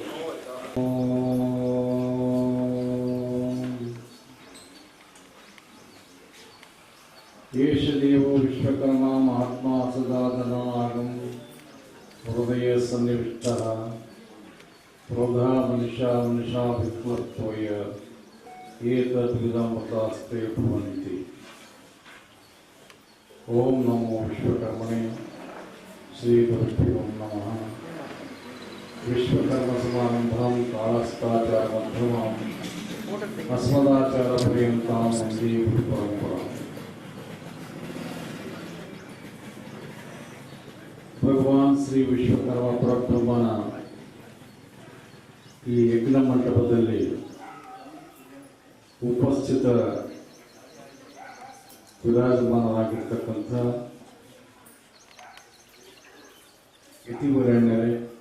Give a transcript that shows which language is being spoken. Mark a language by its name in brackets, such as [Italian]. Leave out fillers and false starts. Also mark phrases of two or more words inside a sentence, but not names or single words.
[Sanskrit] ಏಷದೇವೋ ವಿಶ್ವಕರ್ಮ ಮಹಾತ್ಮ ಸದಾಧನಾಗಂ ಹೃದಯ ಸನ್ನಿವಿಷ್ಟ ಕ್ರೋಧ ಮನುಷಾ ವಿಕ್ಲತ್ವಯ ಏತದ್ವಿಧಮತಾಸ್ತೆ ಭವಂತಿ. ಓಂ ನಮೋ ವಿಶ್ವಕರ್ಮಣೆ ಶ್ರೀ ಗುರುಭ್ಯೋ ನಮಃ. ವಿಶ್ವಕರ್ಮ ಸಮಾರಂಭಾಂ ಕಾಳಸ್ಥಾಚಾರ ಮಧ್ಯಮಾಂ ಅಸ್ಮದಾಚಾರ ಪರ್ಯಂತಾಂ ವಂದೇ ಗುರು ಪರಂಪರಾಂ. [Kannada] ಭಗವಾನ್ ಶ್ರೀ ವಿಶ್ವಕರ್ಮ ಪರಬ್ರಹ್ಮನ ಈ ಯಜ್ಞ ಮಂಟಪದಲ್ಲಿ ಉಪಸ್ಥಿತ ವಿರಾಜಮಾನರಾಗಿರ್ತಕ್ಕಂಥ ಯತಿವರೇಣ್ಯರೇ,